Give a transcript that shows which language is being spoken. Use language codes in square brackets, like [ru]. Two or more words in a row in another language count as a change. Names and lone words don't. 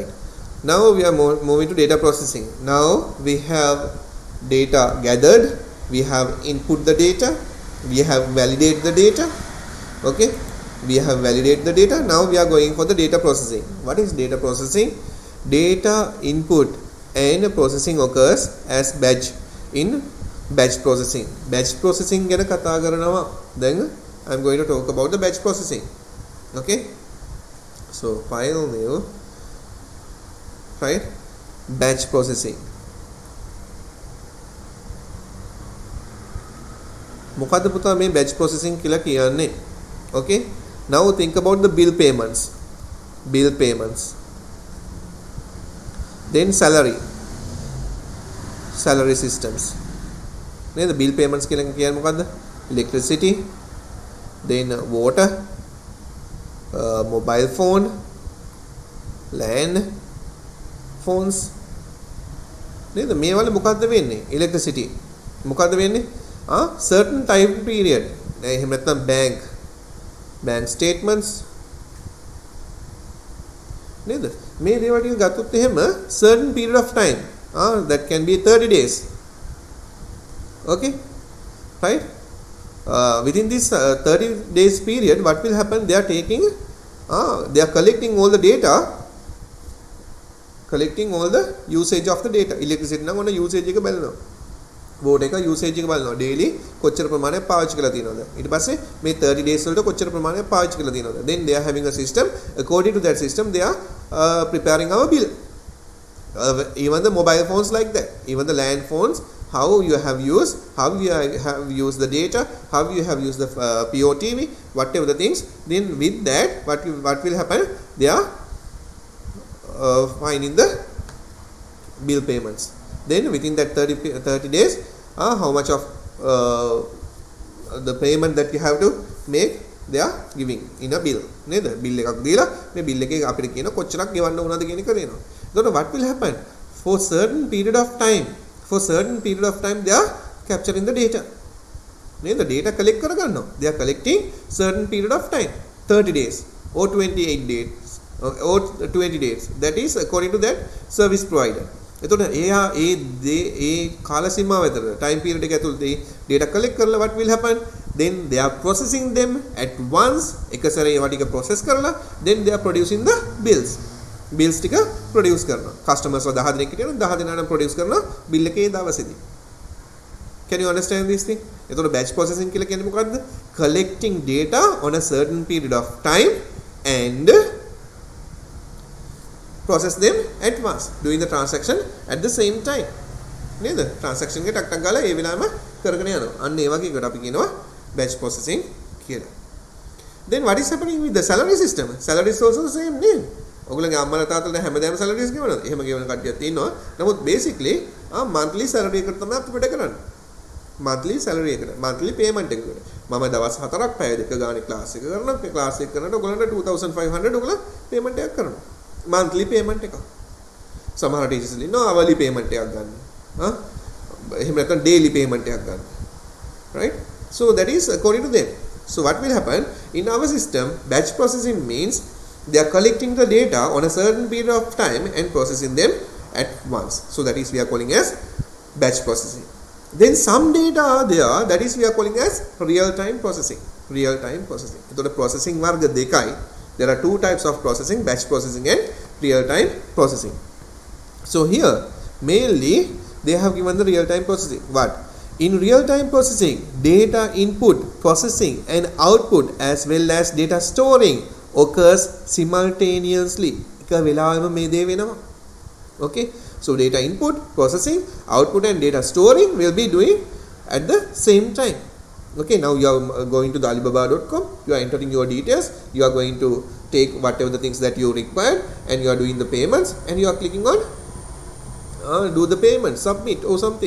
[en] Now we are moving to data processing. Now we have data gathered, we have input the data, we have validate the data. Okay, we have validated the data. Now we are going for the data processing. What is data processing? Data input and processing occurs as batch in batch processing. Batch processing [si] ගැන කතා කරනවා. [en] Then I'm going to talk about the batch processing. Okay, so file new, right? Batch processing. [si] මොකද්ද පුතා මේ [en] batch processing [si] කියලා කියන්නේ? [en] Okay, now think about the bill payments, then salary systems. The bill payments [si] කියලා කියන්නේ මොකද්ද? [en] Electricity, then water, mobile phone, land phones. [si] නේද මේ වල මොකද්ද වෙන්නේ? Electricity මොකද්ද වෙන්නේ? [en] Certain time period. [si] එහෙම නැත්නම් [en] bank statements [si] නේද මේ දේවල් ටික ගත්තොත් එහෙම [en] certain period of time that can be 30 days. Okay, right? Within this 30 days period what will happen? They are collecting all the data, collecting all the usage of the data. [si] Electricity නම් ඔන්න usage එක බලනවා, water එක usage එක බලනවා, daily කොච්චර ප්‍රමාණයක් පාවිච්චි කරලා තියෙනවද, ඊට පස්සේ මේ 30 days වලට කොච්චර ප්‍රමාණයක් පාවිච්චි කරලා තියෙනවද. [en] Then they are having a system. According to that system they are preparing our bill. Even the mobile phones like that, even the land phones, how you have used the data, how you have used the POTV, whatever the things. Then with that what will happen? They are finding the bill payments. Then within that 30 days how much of the payment that you have to make they are giving in a bill. [si] නේද bill එකක් දීලා මේ bill එකේ අපිට කියන කොච්චරක් ගෙවන්න ඕනද කියන එක දෙනවා. [en] එතකොට what will happen? For certain period of time they are capturing the data. [si] නේද [en] data collect [si] කරගන්නවා. [en] They are collecting certain period of time, 30 days or 28 days or 20 days. That is according to that service provider. [si] එතකොට ඒ කාල සීමාව ඇතුළත [en] time period [si] එක ඇතුළත [en] data collect [si] කරලා [en] what will happen? Then they are processing them at once. [si] එක සැරේ ඒවා ටික process කරලා [en] then they are producing the bills [si] ටික produce කරනවා. customers 10 දෙනෙක් හිටියනම් 10 දෙනාටම produce කරනවා bill එකේ දවසේදී. [en] Can you understand this thing? [si] එතකොට [en] batch processing [si] කියලා කියන්නේ මොකද්ද? [en] Collecting data on a certain period of time and process them at once, doing the transaction at the same time. [si] නේද? transaction එක ටක් ටක් ගාලා ඒ වෙලාවෙම කරගෙන යනවා. අන්න ඒ වගේ එකට අපි කියනවා [en] batch processing [si] කියලා. [en] Then what is happening with the salary system? Salary is also the same name. [si] ඔයගොල්ලෝගේ අම්මලා තාත්තලා හැමදාම salaries ගෙවනවා. එහෙම ගෙවන කට්ටියක් ඉන්නවා. නමුත් basically [en] monthly salary [si] එකට තමයි අපි වැඩ කරන්නේ. [en] monthly salary [si] එකට. [en] monthly payment [si] එකකට. මම දවස් 4ක් පැය දෙක ගානේ class එක කරනවා. class එක කරනකොට ඔයගොල්ලන්ට 2500 ඔයගොල්ලෝ payment එකක් කරනවා. [en] monthly payment [si] එකක්. සමහර teachers ඉන්නවා [en] hourly payment [si] එකක් ගන්න. එහෙම නැත්නම් [en] daily payment [si] එකක් ගන්න. [en] Right? So that is according to them. So what will happen in our system, batch processing means they are collecting the data on a certain period of time and processing them at once. So that is we are calling as batch processing. Then some data are there, that is we are calling as real time processing. Real time processing. So the processing [si] වර්ග දෙකයි. [en] There are two types of processing, batch processing and real time processing. So here mainly they have given the real time processing. What? In real time processing, data input, processing and output as well as data storing occurs simultaneously. [si] එක වෙලාවෙම මේ දේ වෙනවා. [en] Okay? So data input, processing, output and data storing will be doing at the same time. Okay, now you are going to the alibaba.com, you are entering your details, you are going to take whatever the things that you require and you are doing the payments and you are clicking on do the payment, submit or something.